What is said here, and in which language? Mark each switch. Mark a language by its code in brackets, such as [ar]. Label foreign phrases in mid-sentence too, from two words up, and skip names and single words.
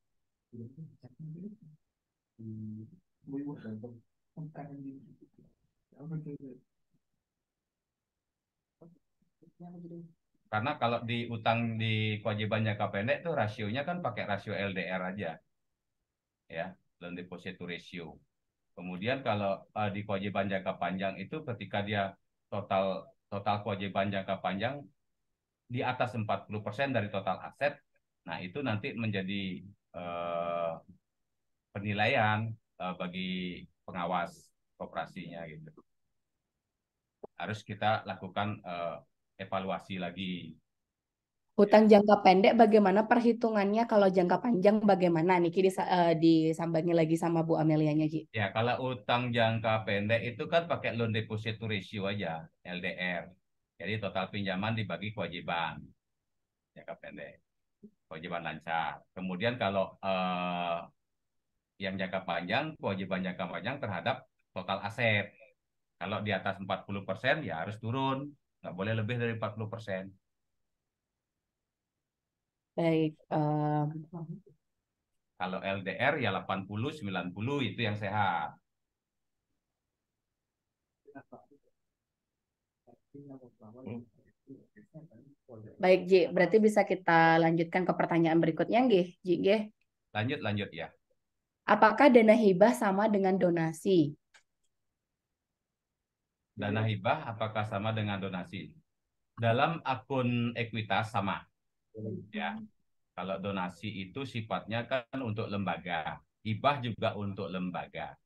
[id] Karena kalau di utang di kewajiban jangka pendek tuh rasionya kan pakai rasio LDR aja, ya, [en] loan deposit to ratio. [id] Kemudian kalau di kewajiban jangka panjang itu ketika dia total total kewajiban jangka panjang di atas 40% dari total aset, nah itu nanti menjadi eh, penilaian bagi pengawas koperasinya gitu. Harus kita lakukan evaluasi lagi. hutang jangka pendek bagaimana perhitungannya, kalau jangka panjang bagaimana? Niki disambangi lagi sama Bu Amelianya, Ji. Ya, kalau utang jangka pendek itu kan pakai [en] loan deposit to ratio [id] aja, LDR. Jadi total pinjaman dibagi kewajiban jangka pendek, kewajiban lancar. Kemudian kalau yang jangka panjang, kewajiban jangka panjang terhadap total aset. Kalau di atas 40% ya harus turun, nggak boleh lebih dari 40%. Baik, Kalau LDR ya 80, 90 itu yang sehat. baik Ji. Berarti bisa kita lanjutkan ke pertanyaan berikutnya, [jv] nggih, Ji, nggih. [id] Lanjut ya. Apakah dana hibah sama dengan donasi? Dana hibah apakah sama dengan donasi? Dalam akun ekuitas sama, ya. Kalau donasi itu sifatnya kan untuk lembaga, hibah juga untuk lembaga.